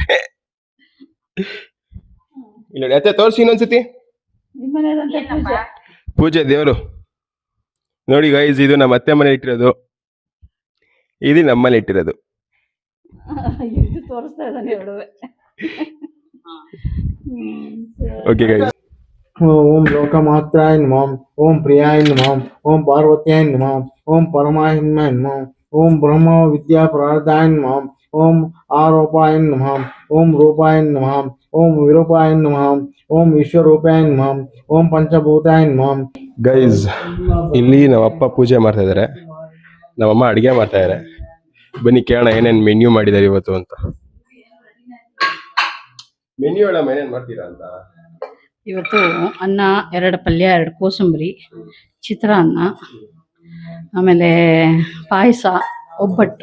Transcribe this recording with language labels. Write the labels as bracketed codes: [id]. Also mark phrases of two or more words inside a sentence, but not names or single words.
[kn] ಇಲ್ಲಿ ನೋಡಿ, ಅತ್ತೆ ತೋರಿಸಿ ಇನ್ನೊಂದ್ಸತಿ ಪೂಜೆ ದೇವರು. ನೋಡಿ ಗೈಸ್, ಇದು ನಮ್ಮ ಅತ್ತೆ ಮನೆ ಇಟ್ಟಿರೋದು, ಇದು ನಮ್ಮನೆ ಇಟ್ಟಿರೋದು. ತೋರಿಸ್ತಾ ಇದ್ದಾನೆ ಎರಡುವೆ. [en] okay guys. [sa] ಓಂ ಲೋಕಮಾತ್ರಾಯ ನಮಃ, ಓಂ ಪ್ರಿಯಾಯ ನಮಃ, ಓಂ ಪಾರ್ವತ್ಯಾಯ ನಮಃ, ಓಂ ಪರಮಾತ್ಮಾಯ ನಮಃ, ಓಂ ಬ್ರಹ್ಮ ವಿದ್ಯಾ ಪ್ರಾರಬ್ಧಾಯ ನಮಃ, ಓಂ ಆರೋಪಾಯ ನಮಃ, ಓಂ ರೂಪಾಯ ನಮಃ, ಓಂ ವಿರೂಪಾಯ ನಮಃ, ಓಂ ವಿಶ್ವರೂಪಾಯ ನಮಃ, ಓಂ ಪಂಚಭೂತಾಯ ನಮಃ. [kn] ಗೈಸ್, ಇಲ್ಲಿ ನಮ್ಮ ಅಪ್ಪ ಪೂಜೆ ಮಾಡ್ತಾ ಇದ್ದಾರೆ, ನಮ್ಮಮ್ಮ ಅಡುಗೆ ಮಾಡ್ತಾ ಇದ್ದಾರೆ. ಬನ್ನಿ ಕೇಳೋಣ ಏನೇನು ಮೆನ್ಯೂ ಮಾಡಿದ್ದಾರೆ ಇವತ್ತು ಅಂತ. ಮೆನ್ಯೂ ಹೇಳಮ್ಮ, ಏನೇನು ಮಾಡ್ತೀರಾ ಅಂತ. ಇವತ್ತು ಅನ್ನ, 2 ಪಲ್ಯ, 2 ಕೋಸಂಬರಿ, ಚಿತ್ರಾನ್ನ, ಆಮೇಲೆ ಪಾಯಸ, ಒಬ್ಬಟ್ಟು.